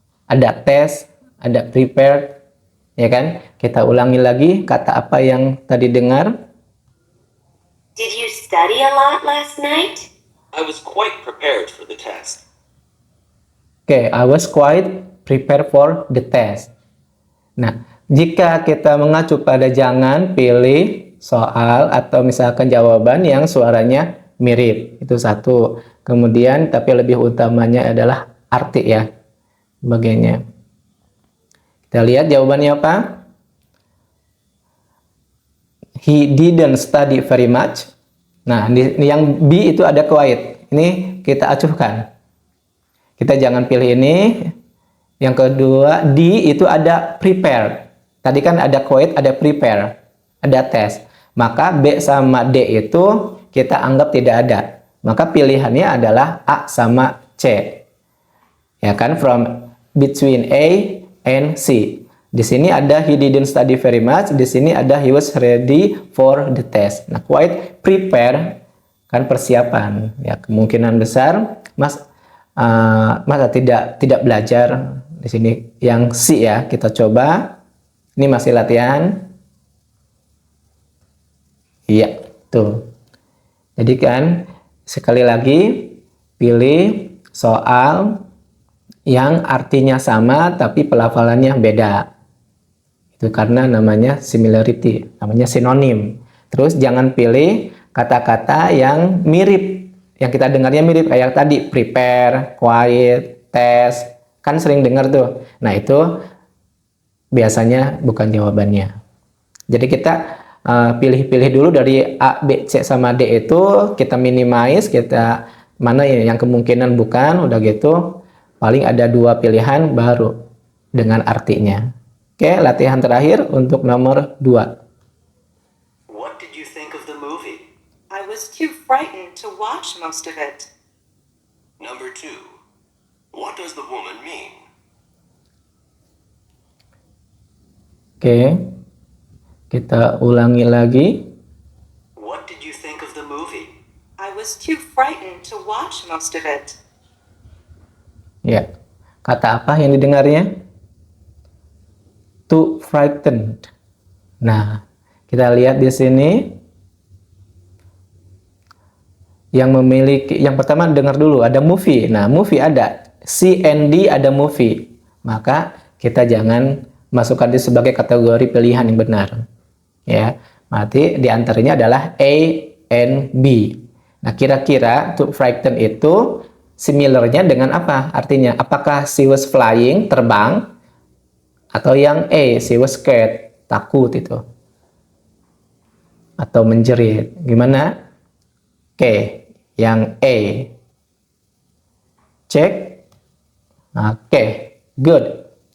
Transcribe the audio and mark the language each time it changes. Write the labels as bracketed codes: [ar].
[id] Ada test, ada prepared, ya kan? Kita ulangi lagi kata apa yang tadi dengar. [en] Did you study a lot last night? I was quite prepared for the test. Oke, I was quite prepared for the test. [id] Nah, jika kita mengacu pada jangan pilih soal atau misalkan jawaban yang suaranya mirip. Itu satu. Kemudian, tapi lebih utamanya adalah arti ya. Bagiannya. Kita lihat jawabannya apa? [en] He didn't study very much. [id] Nah, yang B itu ada quiet. Ini kita acuhkan. Kita jangan pilih ini. Yang kedua, D itu ada prepare. Tadi kan ada quiet, ada prepare, ada test. Maka B sama D itu kita anggap tidak ada. Maka pilihannya adalah A sama C. Ya kan, [en] from between A and C. [id] Di sini ada [en] he didn't study very much. Di sini ada he was ready for the test. [id] Nah, quite prepare kan persiapan. Ya, kemungkinan besar masa tidak belajar. Di sini yang C ya, kita coba. Ini masih latihan. Iya, tuh. Jadi kan sekali lagi pilih soal yang artinya sama tapi pelafalannya beda. Itu karena namanya similarity, namanya sinonim. Terus jangan pilih kata-kata yang mirip. Yang kita dengarnya mirip kayak tadi prepare, quiet, test. Kan sering dengar tuh. Nah, itu biasanya bukan jawabannya. Jadi kita pilih-pilih dulu dari A, B, C sama D itu kita minimize, kita mana yang kemungkinan bukan, udah gitu paling ada 2 pilihan baru dengan artinya. Oke, latihan terakhir untuk nomor 2. [en] What did you think of the movie? I was too frightened to watch most of it. Number 2. What does the woman mean? [id] Oke, kita ulangi lagi. What did you think of the movie? I was too frightened to watch most of it. Ya, kata apa yang didengarnya? [en] Too frightened. [id] Nah, kita lihat di sini. Yang memiliki, yang pertama dengar dulu, ada movie. Nah, movie ada. C and D ada movie. Maka kita jangan masukkan itu sebagai kategori pilihan yang benar. Ya, berarti diantaranya adalah A and B. Nah, kira-kira to frighten itu similarnya dengan apa? Artinya, apakah she was flying, terbang? Atau yang A, she was scared, takut itu. Atau menjerit. Gimana? Oke, yang A. Cek. Oke, good.